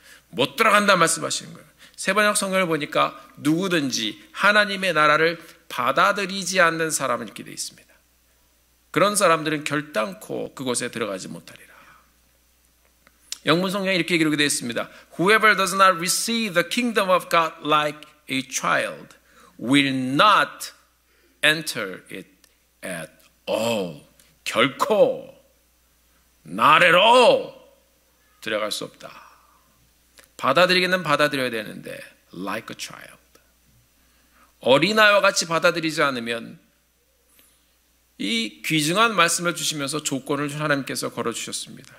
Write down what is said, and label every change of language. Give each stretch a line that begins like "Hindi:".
Korean: 못 들어간다 말씀하시는 거예요. 세번역 성경을 보니까 누구든지 하나님의 나라를 받아들이지 않는 사람은 이렇게 되어 있습니다. 그런 사람들은 결단코 그곳에 들어가지 못하리라. 영문 성경에 이렇게 기록이 되어 있습니다.
English: Whoever does not receive the kingdom of God like a child will not enter it at all.
Korean: 결코 나래로 들어갈 수 없다. 받아들이기는 받아들여야 되는데
English: like a child.
Korean: 어린아이와 같이 받아들이지 않으면 이 귀중한 말씀을 주시면서 조건을 하나님께서 걸어주셨습니다.